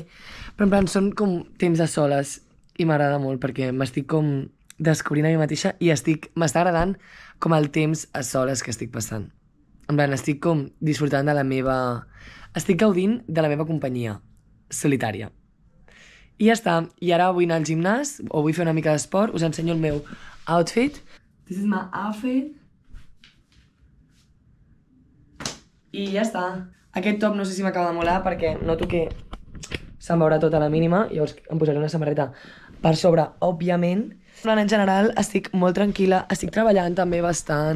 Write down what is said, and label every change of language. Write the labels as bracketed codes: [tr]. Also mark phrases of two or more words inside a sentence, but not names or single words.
[ca] Però en plan són com temps a soles i m'agrada molt perquè m'estic com descobrint a mi mateixa i m'està agradant com el temps a soles que estic passant. En plan, estic com disfrutant de la meva... Estic gaudint de la meva companyia solitària. I ja està. I ara vull anar al gimnàs o vull fer una mica d'esport. Us ensenyo el meu outfit. [en] This is my outfit. [ca] I ja està. Aquest top no sé si m'acaba de molar perquè noto que se'n veurà tota la mínima. Llavors em posaré una samarreta per sobre, òbviament. En general estic molt tranquil·la, estic treballant també bastant.